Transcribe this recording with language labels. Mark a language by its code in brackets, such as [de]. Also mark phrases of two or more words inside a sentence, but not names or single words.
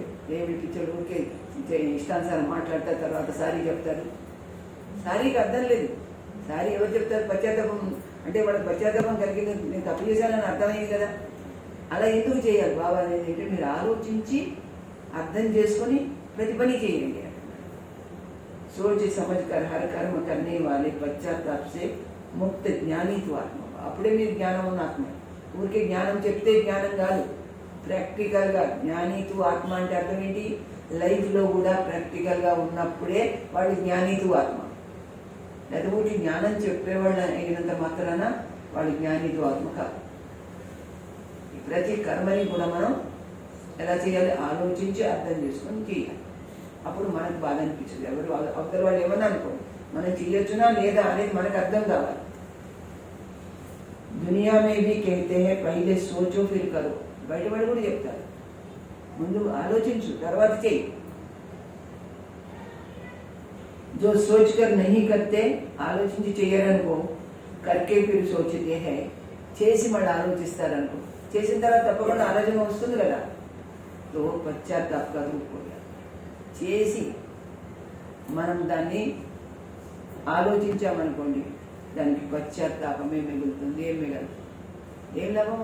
[te] ఏమి పిచ్చోళ్ళు ఊరికే ఇష్టానుసారం మాట్లాడతారు, తర్వాత సారీ చెప్తారు. సారీకి అర్థం లేదు. సారీ ఎవరు చెప్తారు? పశ్చాత్తాపం అంటే వాళ్ళకి పశ్చాత్తాపం కలిగింది, నేను తప్పు చేశానని అర్థమైంది కదా. అలా ఎందుకు చేయాలి బాబా అనేది అంటే మీరు ఆలోచించి అర్థం చేసుకొని ప్రతి పని చేయండి. [hi] सोच समझ कर हर कर्म करने वाले पश्चाताप से मुक्त ज्ञानी तू आत्मा. [te] అప్పుడే మీరు జ్ఞానం ఉన్న ఆత్మ. ఊరికే జ్ఞానం చెప్తే జ్ఞానం కాదు, ప్రాక్టికల్గా [hi] ज्ञानी तू आत्मा [te] అంటే అర్థం ఏంటి? లైఫ్లో కూడా ప్రాక్టికల్గా ఉన్నప్పుడే వాడు [hi] ज्ञानी तू आत्मा. [te] లేదా ఊరికి జ్ఞానం చెప్పేవాళ్ళు అయినంత మాత్రాన వాళ్ళు [hi] ज्ञानी तू आत्मा [te] కాదు. ప్రతి కర్మని కూడా మనం ఎలా చేయాలి, ఆలోచించి అర్థం చేసుకొని చేయాలి. అప్పుడు మనకు బాధ అనిపించదు. ఎవరు అవతల వాళ్ళు ఏమన్నా అనుకోండి, మనం చేయొచ్చునా లేదా అనేది మనకు అర్థం కావాలి. [hi] दुनिया में भी कहते हैं पहले सोचो फिर करो. [te] బయటపడి కూడా చెప్తారు, ముందు ఆలోచించు తర్వాత చెయ్యి. [hi] जो सोच कर नहीं करते, [te] ఆలోచించి చెయ్యరనుకో, [hi] करके फिर सोचते हैं, [te] చేసి మళ్ళీ ఆలోచిస్తారనుకో, చేసిన తర్వాత తప్పకుండా ఆలోచన వస్తుంది కదా. తో పశ్చాత్తాప రూపంగా చేసి మనం దాన్ని ఆలోచించామనుకోండి, దానికి పశ్చాత్తాపమే మిగులుతుంది. ఏం మిగలదు, ఏం లాభం.